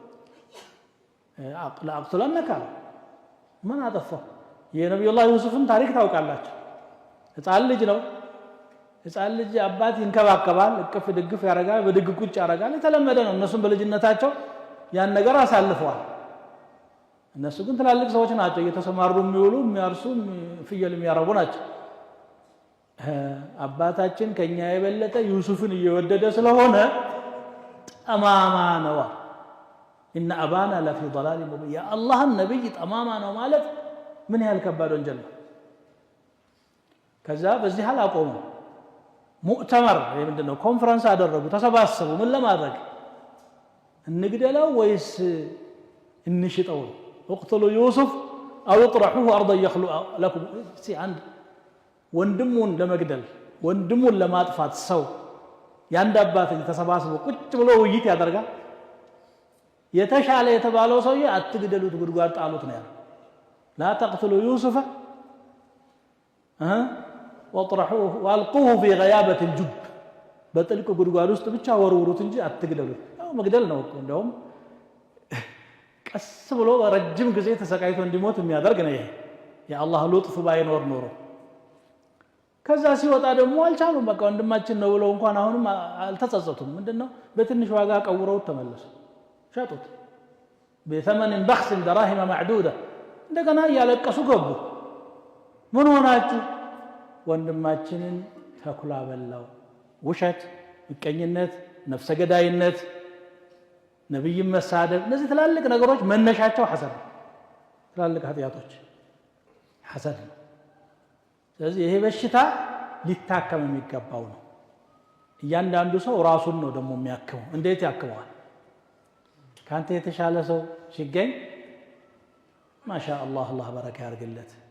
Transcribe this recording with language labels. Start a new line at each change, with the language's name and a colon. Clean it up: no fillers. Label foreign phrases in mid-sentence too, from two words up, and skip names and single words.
Amharic: አቅተለነካ ምን አጠፋ የነብዩላህ ዩሱፍን ታሪክ ታውቃላችሁ ህፃን ልጅ ነው ህፃን ልጅ አባት ይንከባከባል እቅፍ ድግፍ ያረጋል በድግ ቁጭ ያረጋል የተለመደ ነው እነሱም በልጅነታቸው ያን ነገር አሳልፈዋል እነሱ ግን ትላልቅ ሰዎች ናቸው እየተሰማሩ የሚውሉ የሚያርሱ ፍየል የሚያረቡ ናቸው አባታችን ከኛ የበለጠ ዩሱፍን እየወደደ ስለሆነ ጠማማ ነው
Arabic: ان ابانا لفي ضلال مبين يا الله النبي
Amharic: ጠማማ ነው ማለት ምን ያህል ከባድ ወንጀል ነው ከዛ በዚህ ሐል አቆሙ ሙእተመር ምንድነው ኮንፈረንስ አደረጉ ተሰባሰቡ ምን ለማድረግ እንግደለው ወይስ እንሽጠው
Arabic: اقتلوا يوسف او اطرحوه ارضا يخلو لكم سي عند
Amharic: ወንድሙን ለመግደል ወንድሙን ለማጥፋት ሰው ያንድ አባት ተሰባስቦ ቁጭ ብሎ ውይይት ያደርጋል የተሻለ የተባለው ሰውዬ አትግደሉት ጉድጓድ ጣሉት ነው ያለው
Arabic: لا تقتلوا يوسف واطرحوه والقوه في غيابه الجب
Amharic: በጥልቅ ጉድጓድ ውስጥ ብቻ ወርውሩት እንጂ አትግደሉት ያው መግደል ነው እኮ እንደውም ቀስ ብሎ ረጅም ጊዜ ተሰቃይቶ እንዲሞት የሚያደርግ ነው ይሄ የአላህ ሉጥፍ ባይኖር ኖሮ ከዛ ሲወጣ ደግሞ አልቻሉም በቃ ወንድማችን ነው ብለው እንኳን አሁንም አልተጸጸቱም ምንድነው በትንሽ ዋጋ ቀውረው ተመለሱ ሸጡት
Arabic: بثمن بخس دراهم معدوده
Amharic: እንደገና ያለቀሱ ገቡ ምን ሆናችሁ ወንድማችንን ተኩላ በላው ውሸት ምቀኝነት ነፍሰ ገዳይነት ነብይ መሳደብ እነዚህ ትላልቅ ነገሮች መነሻቸው ሐሰድ ትላልቅ ኃጢያቶች ሐሰድ ስለዚህ ይሄ በሽታ ሊታከም የሚገባው ነው እያንዳንዱ ሰው ራሱን ነው ደግሞ የሚያክመው እንዴት ያክመዋል ካንተ የተሻለ ሰው ሲገኝ ማሻአላህ አላህ በረካ ያርግለት